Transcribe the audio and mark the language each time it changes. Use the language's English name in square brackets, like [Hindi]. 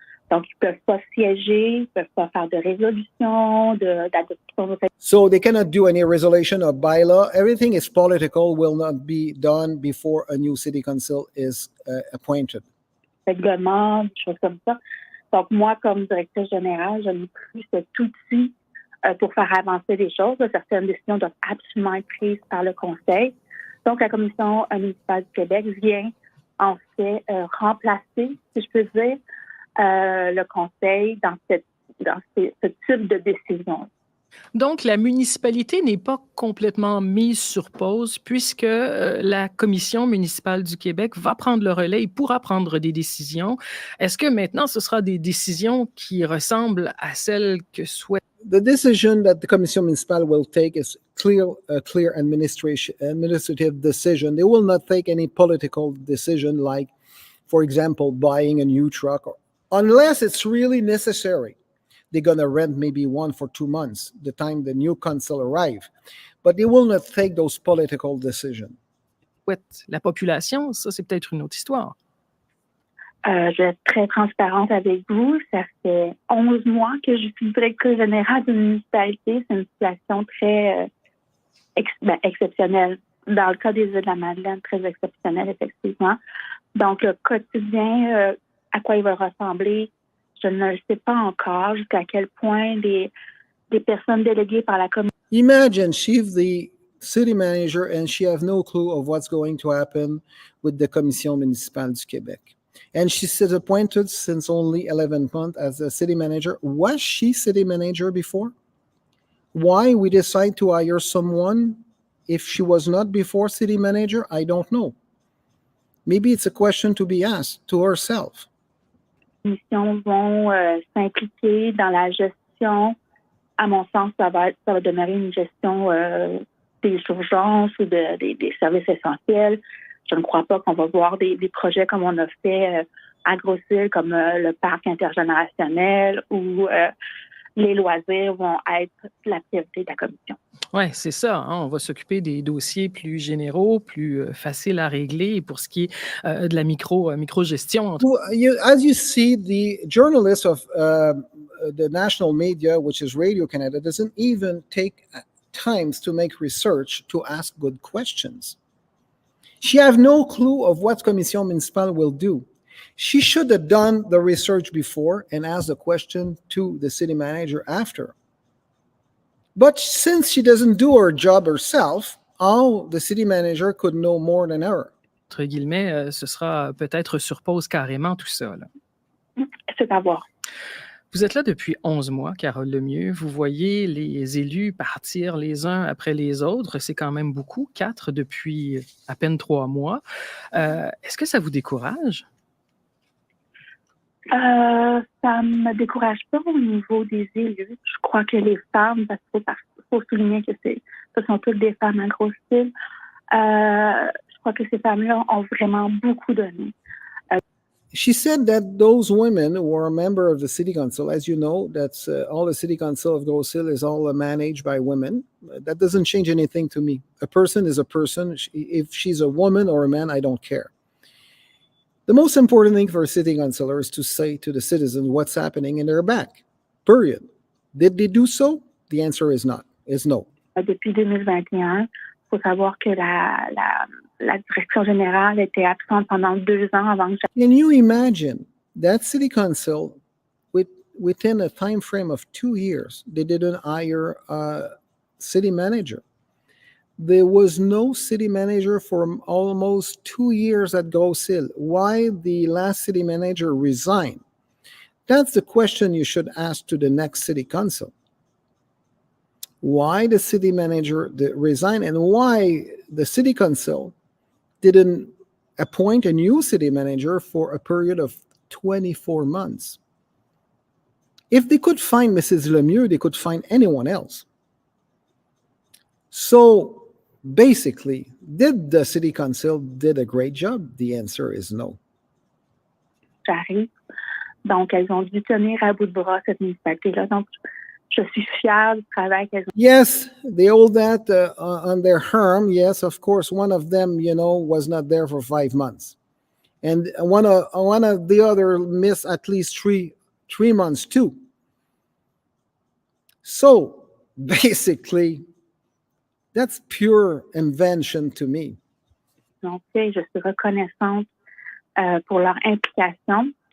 [French] Donc, ils ne peuvent pas siéger, ils ne peuvent pas faire de résolution, d'adoption. [English] So they cannot do any resolution or bylaw. Everything is political, will not be done before a new city council is appointed. [French] Règlement, des choses comme ça. Donc, moi, comme directrice générale, je n'ai plus cet outil pour faire avancer les choses. Certaines décisions doivent absolument être prises par le conseil. Donc, la Commission municipale du Québec vient, en fait, remplacer, si je peux dire, le conseil dans ce type de décision. Donc, la municipalité n'est pas complètement mise sur pause puisque la Commission municipale du Québec va prendre le relais et pourra prendre des décisions. Est-ce que maintenant, ce sera des décisions qui ressemblent à celles que souhaite... [English] The decision that the Commission Municipale will take is a clear administrative decision. They will not take any political decision like, for example, buying a new truck, unless it's really necessary. They're going to rent maybe 1 for 2 months, the time the new council arrive. But they will not take those political decisions. La population, ça, c'est peut-être une autre histoire. Je vais être très transparente avec vous. Ça fait 11 mois que je suis directrice générale d'une municipalité. C'est une situation très exceptionnelle. Dans le cas des îles de la Madeleine, très exceptionnelle, effectivement. Donc, le quotidien, à quoi il va ressembler, je ne le sais pas encore jusqu'à quel point des personnes déléguées par la commission. Imagine she's the city manager and she has no clue of what's going to happen with the Commission Municipale du Québec. And she's appointed since only 11 months as a city manager. Was she city manager before? Why we decide to hire someone if she was not before city manager? I don't know. Maybe it's a question to be asked to herself. [French] Les missions vont s'impliquer dans la gestion. À mon sens, ça va demeurer une gestion des urgences ou des services essentiels. Je ne crois pas qu'on va voir des projets comme on a fait à Grosse Île, comme le parc intergénérationnel ou les loisirs vont être la priorité de la commission. Oui, c'est ça. Hein? On va s'occuper des dossiers plus généraux, plus faciles à régler pour ce qui est de la micro-gestion. [English] As you see, the journalist of the national media, which is Radio Canada, doesn't even take times to make research to ask good questions. She has no clue of what Commission Municipale will do. She should have done the research before and asked the question to the city manager after. But since she doesn't do her job herself, how the city manager could know more than her? [French] Entre guillemets, ce sera peut-être sur pause carrément tout ça. Là. C'est à voir. Vous êtes là depuis 11 mois, Carole Lemieux. Vous voyez les élus partir les uns après les autres. C'est quand même beaucoup, 4 depuis à peine 3 mois. Est-ce que ça vous décourage? Ça ne me décourage pas au niveau des élus. Je crois que les femmes, parce qu'il faut souligner que ce sont toutes des femmes à Grosse Île, je crois que ces femmes-là ont vraiment beaucoup donné. [English] She said that those women who are a member of the city council, as you know, that's all the city council of Grosse Île is all managed by women. That doesn't change anything to me. A person is a person. If she's a woman or a man, I don't care. The most important thing for a city councilor is to say to the citizens what's happening in their back. Period. Did they do so? The answer is no. [French] depuis 2021. Il faut savoir que la direction générale était absente pendant 2 ans avant que [English] Can you imagine that city council, within a time frame of 2 years, they didn't hire a city manager? There was no city manager for almost 2 years at Grosse Île. Why the last city manager resigned? That's the question you should ask to the next city council. Why the city manager resigned, and why the city council didn't appoint a new city manager for a period of 24 months. If they could find Mrs. Lemieux, they could find anyone else. So basically, did the city council did a great job? The answer is no. [French] j'arrive. Donc, elles ont dû tenir à bout de bras cette municipalité-là. Donc, je suis fière du travail qu'elles ont. [English] Yes, they hold that on their arm. Yes, of course, one of them, was not there for 5 months. And one of the other missed at least three months too. So basically, that's pure invention to me. [French] Donc, je suis reconnaissante pour leur implication.